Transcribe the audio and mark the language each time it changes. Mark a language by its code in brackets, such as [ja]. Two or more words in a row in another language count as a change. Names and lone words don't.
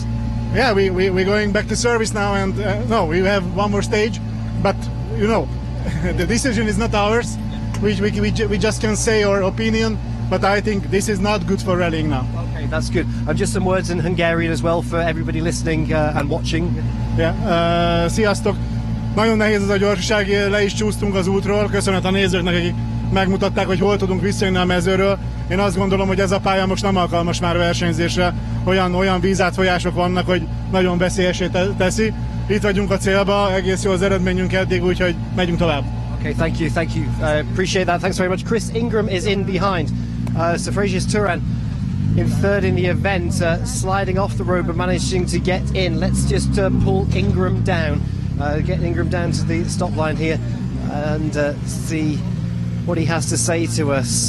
[en] Yeah, we're going back to service now, and no, we have one more stage, but the decision is not ours. We just can say our opinion, but I think this is not good for rallying now. Okay, that's good. Just some words in Hungarian as well for everybody listening and watching. Yeah, [hu] sziasztok! Nagyon nehéz ez a gyorsaság, le is csúsztunk az útról, köszönet a nézőknek, akik megmutatták, hogy hol tudunk visszajönni a mezőről. Én azt gondolom, hogy ez a pálya most nem alkalmas már versenyzésre, olyan vízátfolyások vannak, hogy nagyon veszélyesé teszi. Itt vagyunk a célba, egész jó az eredményünk eddig, úgyhogy megyünk tovább. [en] Okay, thank you. Appreciate that. Thanks very much. Chris Ingram is in behind. So Frasius Turan in third in the event, sliding off the road but managing to get in. Let's just pull Ingram down, get Ingram down to the stop line here and see what he has to say to us.